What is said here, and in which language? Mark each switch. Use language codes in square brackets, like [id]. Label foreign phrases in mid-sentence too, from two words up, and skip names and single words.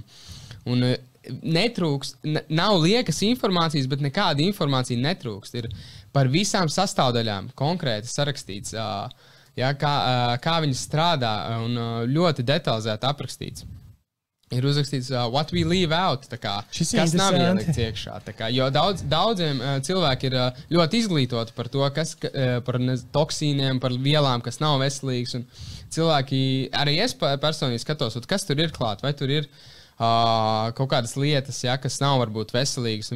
[lv] Un netrūkst, nav liekas informācijas, bet nekāda informācija netrūkst, ir par visām sastāvdaļām konkrēti sarakstīts, ja, kā viņi strādā un ļoti detalizēti aprakstīts. Ir uzrakstīts, [en] what we leave out, [lv] kas nav ielikts iekšā. Jo daudziem cilvēki ir ļoti izglītoti par to, par toksīniem, par vielām, kas nav veselīgas. Un cilvēki, arī es personīgi skatos, kas tur ir klāt, vai tur ir kaut kādas lietas, ja, kas nav varbūt veselīgas.